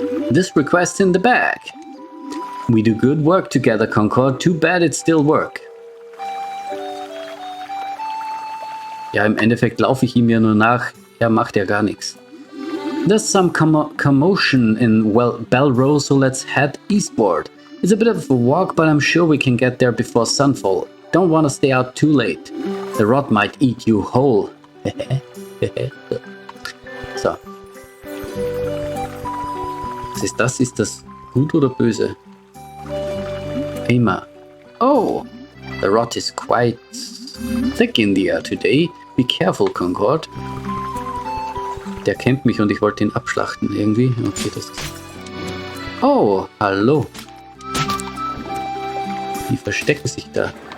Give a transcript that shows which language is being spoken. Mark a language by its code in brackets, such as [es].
[en] This request's in the bag. We do good work together, Concord. Too bad it's still work. [de] Ja, im Endeffekt laufe ich ihm ja nur nach. Er macht ja gar nichts. [en] There's some commotion in, well, Belrose, so let's head eastward. It's a bit of a walk, but I'm sure we can get there before sunfall. Don't want to stay out too late. The rot might eat you whole. [de] So. Was ist das? Ist das gut oder böse? FEMA. [en] Oh, the rot is quite thick in the air today. Be careful, Concord. [de] Der kennt mich und ich wollte ihn abschlachten irgendwie. Okay, das ist... Oh, hallo. Die verstecken sich da.